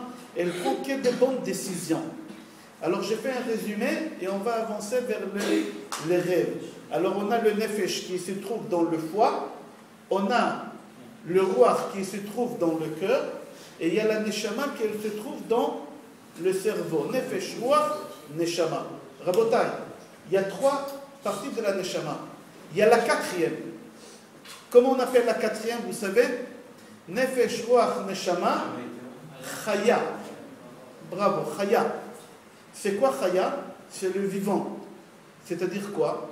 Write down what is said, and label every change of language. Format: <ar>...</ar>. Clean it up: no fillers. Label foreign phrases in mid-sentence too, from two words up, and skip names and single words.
<fr>Elle prend que de bonnes décisions. Alors, j'ai fait un résumé et on va avancer vers les rêves. Alors, on a le nefesh qui se trouve dans le foie. On a le ruach qui se trouve dans le cœur. Et il y a la neshama qui se trouve dans le cerveau.</fr> <he>נפש, רוח, נשמה.</he> <fr>Rabotai, il y a 3 parties de la neshama. Il y a la 4e. Comment on appelle la 4e, vous savez?</fr> <he>נפש, רוח, נשמה, חיה.</he> <fr>Bravo, Chaya. C'est quoi Chaya? C'est le vivant. C'est-à-dire quoi?</fr>